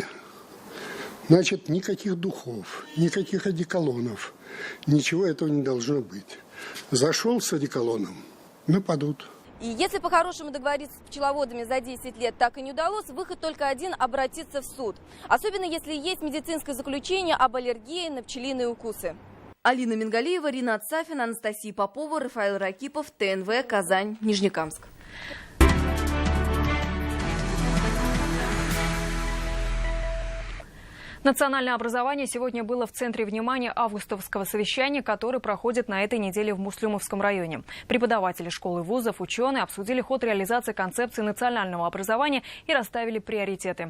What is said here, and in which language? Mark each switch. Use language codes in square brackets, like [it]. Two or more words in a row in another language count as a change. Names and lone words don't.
[ru] Значит, никаких духов, никаких одеколонов. Ничего этого не должно быть. Зашел с одеколоном, нападут. И если по-хорошему договориться с пчеловодами за 10 лет так и не удалось, выход только один – обратиться в суд. Особенно если есть медицинское заключение об аллергии на пчелиные укусы. Алина Мингалиева, Ринат Сафин, Анастасия Попова, Рафаэль Ракипов, ТНВ, Казань, Нижнекамск. Национальное образование сегодня было в центре внимания августовского совещания, которое проходит на этой неделе в Муслюмовском районе. Преподаватели школ и вузов, ученые обсудили ход реализации концепции национального образования и расставили приоритеты.